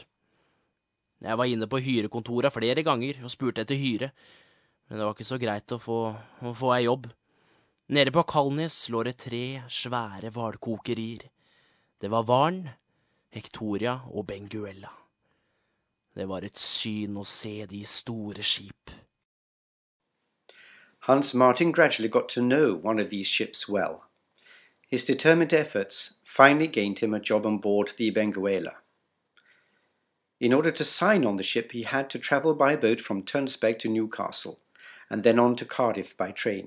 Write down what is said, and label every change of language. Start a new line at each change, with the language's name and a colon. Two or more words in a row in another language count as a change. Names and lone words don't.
Norwegian: Jeg var inne på hyrekontoret flere ganger og spurte etter hyre, men det var ikke så greit å få ei jobb. Nede på Kalnes lå det 3 svære hvalkokerier. Det var Varen, Hectoria og Benguela. Det var et syn å se de store skip.
English: Hans Martin gradually got to know one of these ships well. His determined efforts finally gained him a job on board the Benguela. In order to sign on the ship, he had to travel by boat from Tønsberg to Newcastle, and then on to Cardiff by train.